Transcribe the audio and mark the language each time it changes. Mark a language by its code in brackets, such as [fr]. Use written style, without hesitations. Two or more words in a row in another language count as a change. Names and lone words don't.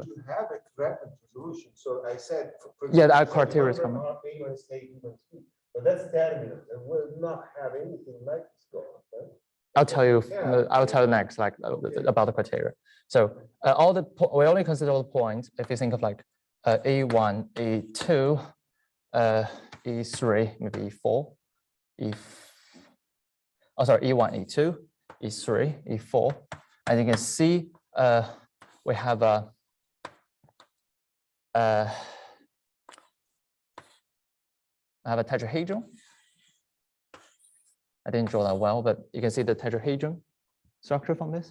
[en] to have a correct resolution, so I said. Yeah, that example, criteria is 1 coming. over R, A minus A, B minus B. But that's terminal, and will not have anything like this going on, right? I'll tell you. Yeah. I'll tell you next, like about the criteria. So we only consider all the points if you think of like E1, E2, E3, maybe E4, E1, E2, E3, E4, and you can see we have a tetrahedron. I didn't draw that well, but you can see the tetrahedron structure from this.